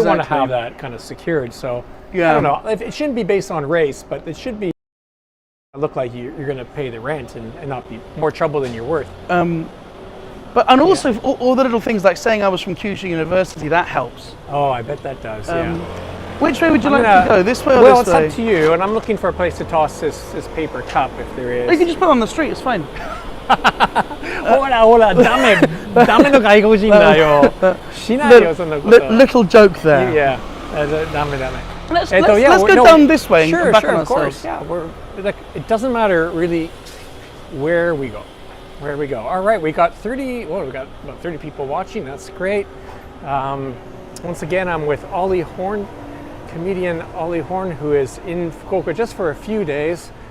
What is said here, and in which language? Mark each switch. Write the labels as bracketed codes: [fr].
[en] They want to have that kind of secured. So, I don't know. It shouldn't be based on race, but it should be look like you're going to pay the rent and not be more trouble than you're worth. Also all the little things like saying I was from Kyushu University, that helps. Oh, I bet that does, Which way would you like to go? This way or this way? Well, it's up to you, and I'm looking for a place to toss this paper cup if there is. You can just put it on the street, it's fine. [ja] ほら、ダメの外国人だよ。しないよ、そんなこと。 [en] Little joke there. Yeah, ダメ。 Let's go down this way and back on of course. Yeah, it doesn't matter really where we go. All right, we got about 30 people watching. That's great. Once again, I'm with Ollie Horn, comedian Ollie Horn, who is in Fukuoka just for a few days.